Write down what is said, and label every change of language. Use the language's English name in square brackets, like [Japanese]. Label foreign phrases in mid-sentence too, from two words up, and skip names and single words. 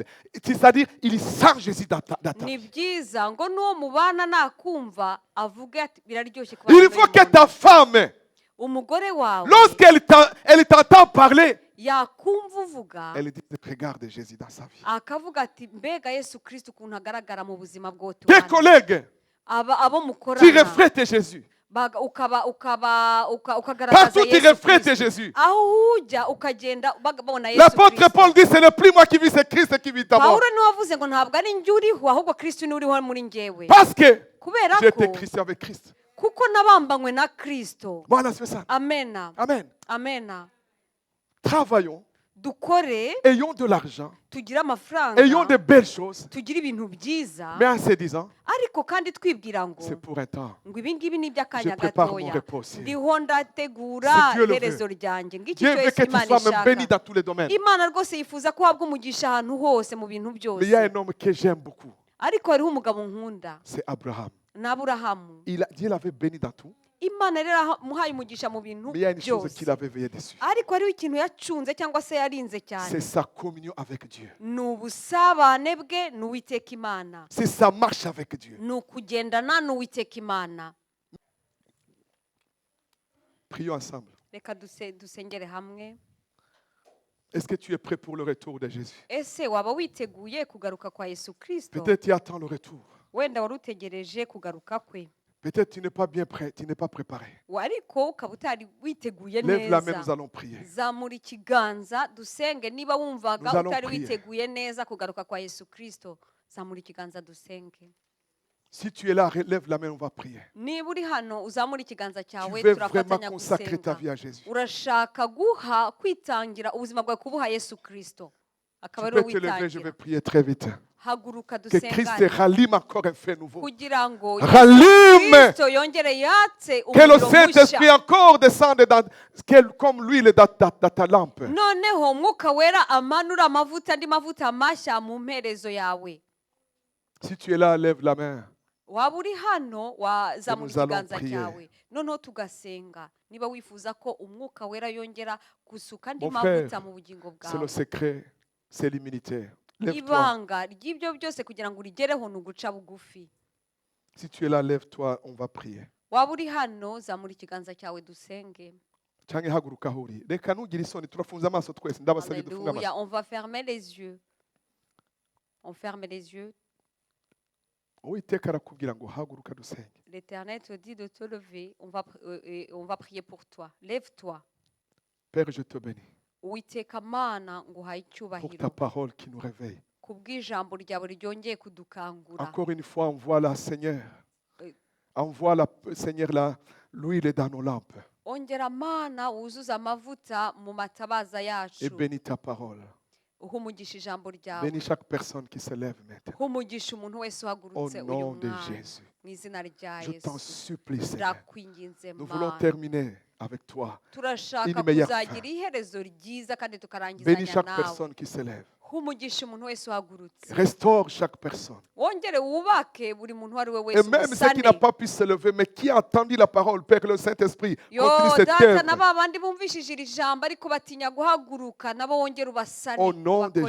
[French] C'est-à-dire, il sent Jésus dans ta [Kinyarwanda] Ni [French] vie. [Kinyarwanda] byiza ngo n'uwo mubana nakumva avuge ati biraryoshye kuba [French] Il faut que ta femme, [Kinyarwanda] umugore wawe [French] lorsqu'elle t'entend parler, [Kinyarwanda] yakumva uvuga [French] elle dit regarde Jésus dans sa vie. [Kinyarwanda] akavuga ati mbega Yesu Kristo ukuntu agaragara mu buzima bwo [French] Tes [Kinyarwanda] tubana [French] collègues, [Kinyarwanda] abo [French] tu [Kinyarwanda] mukorana [French] reflètes Jésus. [Kinyarwanda] ukagaragaza [French] Partout tu [Kinyarwanda] Yesu [French] reflètes [Kinyarwanda] Kristo. [French] Jésus. [Kinyarwanda] aho ujya ukagenda babona Yesu [French] L'apôtre [Kinyarwanda] Kristo. [French] Paul dit c'est le plus moi qui vis, c'est Christ qui vit en moi. [Kinyarwanda] Pawulo niwe wavuze ngo ntabwo ari njye uriho ahubwo Kristo niwe uriho muri njyewe [French] Parce que [Kinyarwanda] kubera [French] j'ai [Kinyarwanda] ko [French] été chrétien avec Christ. [Kinyarwanda] kuko nabambanywe na Kristo. [French] Voilà, c'est ça. [Kinyarwanda] Amena. [French] Amen. [Kinyarwanda] Amena. [French] Travaillons, [Kinyarwanda] Dukore [French] ayons de l'argent, [Kinyarwanda] tugire amafaranga [French] ayons de belles choses, [Kinyarwanda] tugire ibintu byiza [French] mais en se disant, [Kinyarwanda] ariko kandi twibwira ngo [French] c'est pour un temps. [Kinyarwanda] ngo ibi ngibi ni iby'akanya [French] Je prépare mon [Kinyarwanda] gatoya [French] repos aussi. [Kinyarwanda] ndiho ndategura [French] Si Dieu le [Kinyarwanda] iherezo [French] veut. [Kinyarwanda] ryanjye ng'iki [French] Dieu veut [Kinyarwanda] cyose [French] que tu [Kinyarwanda] Imana [French] sois même béni [Kinyarwanda] ishaka [French] dans tous les domaines. [Kinyarwanda] Imana rwose yifuza ko wabwa umugisha ahantu hose mu bintu [French] Mais il y a [Kinyarwanda] byose [French] un homme que j'aime beaucoup, [Kinyarwanda] ariko hariho umugabo nkunda [French] c'est Abraham. [Kinyarwanda] ni Aburahamu. [French] Dieu l'avait béni dans tout, [Kinyarwanda] Imana rero yamuhaye umugisha mu bintu [French] mais il y a une chose [Kinyarwanda] byose [French] qu'il avait veillé dessus. [Kinyarwanda] ariko hariho ikintu yacunze cyangwa se yarinze [French] C'est [Kinyarwanda] cyane [French] sa communion avec Dieu. [Kinyarwanda] ni ubusabane bwe n'uwiteka Imana, [French] C'est sa marche avec Dieu. [Kinyarwanda] ni ukugendana n'uwiteka Imana. [French] Prions ensemble. [Kinyarwanda] Reka dusengere hamwe. [French] Est-ce que tu es prêt pour le retour de Jésus? [Kinyarwanda] Ese waba witeguye kugaruka kwa Yesu Kristo? [French] Peut-être tu attends le retour. [Kinyarwanda] Wenda wari utegereje kugaruka kwe. [French] Peut-être tu n'es pas bien prêt, tu n'es pas préparé. [Kinyarwanda] ariko ukaba utari witeguye [French] Lève la main, nous [Kinyarwanda] neza [French] allons prier. [Kinyarwanda] zamura ikiganza dusenge niba wumvaga [French] Nous allons [Kinyarwanda] utari [French] prier. [Kinyarwanda] witeguye neza kugaruka kwa Yesu Kristo zamura ikiganza dusenge. [French] Si tu es là, lève la main, on va prier. [Kinyarwanda] Niba uri hano uzamura ikiganza [French] Tu [Kinyarwanda] cyawe [French] veux vraiment [Kinyarwanda] turafatanya [French] consacrer ta [Kinyarwanda] gusenga. [French] vie à Jésus. [Kinyarwanda] Urashaka guha kwitangira ubuzima bwawe kubuha Yesu Kristo [French] Tu [Kinyarwanda] akaba ari [French] peux [Kinyarwanda] wowe [French] te lever, je vais [Kinyarwanda] witangira. [French] prier très vite. [Kinyarwanda] Haguruka [French] Que Christ te [Kinyarwanda] dusengane [French] rallume encore un feu nouveau. [Kinyarwanda] kugira ngo [French] Rallume! [Kinyarwanda] Kristo yongere yatse [French] Que le [Kinyarwanda] umuriro [French] Saint-Esprit [Kinyarwanda] mushya. [French] encore descende comme l'huile dans ta lampe. [Kinyarwanda] Noneho umwuka wera amanura amavuta andi mavuta mashya mu mperezo yawe. [French] Si tu es là, lève la main. [Kinyarwanda] Waba uri hano wazamura [French] nous allons [Kinyarwanda] ikiganza [French] prier. [Kinyarwanda] cyawe noneho tugasenga niba wifuza ko umwuka wera yongera gusuka andi [French] Mon frère, [Kinyarwanda] mavuta mu bugingo [French] c'est le [Kinyarwanda] bwawe. [French] secret, c'est l'immunité. Lève-toi. [Kinyarwanda] Ibanga ry'ibyo byose kugira ngo urigereho ni uguca bugufi. [French] Si tu es là, lève-toi, on va prier. [Kinyarwanda] Waba uri hano zamura ikiganza cyawe dusenge. Cyangwa haguruka aho uri. Reka ntugire isoni, turafunze amaso twese. Ndabasabye dufunge [French] Alléluia. [Kinyarwanda] amaso. [French] On va fermer les yeux. On ferme les yeux. [Kinyarwanda] Uwiteka arakubwira ngo haguruka dusenge. [French] L'Éternel te dit de te lever. On va prier pour toi. Lève-toi. Père, je te bénis [Kinyarwanda] Uwiteka Mana nguhaye [French] pour ta [Kinyarwanda] icyubahiro [French] parole qui nous réveille. [Kinyarwanda] kubw'ijambo ryawe ryongeye kudukangura. [French] Encore une fois, envoie-la, Seigneur. Oui. Envoie-la, Seigneur, l'huile dans nos lampes. [Kinyarwanda] Ongera Mana wuzuza amavuta mu matabaza [French] Et [Kinyarwanda] yacu. [French] bénis ta parole. [Kinyarwanda] Uhumugisha ijambo ryawe. [French] Bénis chaque personne qui se lève maintenant. [Kinyarwanda] Humugisha umuntu wese [French] Au [Kinyarwanda] uhagurutse uyu [French] nom de [Kinyarwanda] mwanya. [French] Jésus. [Kinyarwanda] Mu izina rya [French] Je t'en [Kinyarwanda] Yesu. [French] supplie, Seigneur. [Kinyarwanda] Turakwinginze [French] Nous voulons [Kinyarwanda] Mana. [French] terminer avec toi. [Kinyarwanda] Turashaka [French] une meilleure [Kinyarwanda] kuzagira [French] fin. [Kinyarwanda] iherezo ryiza kandi [French] Bénis [Kinyarwanda] tukarangizanya [French] chaque [Kinyarwanda] nawe. [French] personne qui se lève. [Kinyarwanda] Humugisha umuntu wese uhagurutse. [French] Restaure chaque personne. [Kinyarwanda] Wongere wubake buri muntu uwo ari we [French] Et [Kinyarwanda] wese [French] même ceux qui n'ont [Kinyarwanda] umusane. [French] pas pu se lever, mais qui a entendu la parole, Père, le Saint-Esprit, [Kinyarwanda] Yo [French] continue cette [Kinyarwanda] data na [French] œuvre. [Kinyarwanda] ba bandi bumvishije iri jambo ariko batinya guhaguruka nabo wongere ubasane [French] Au nom de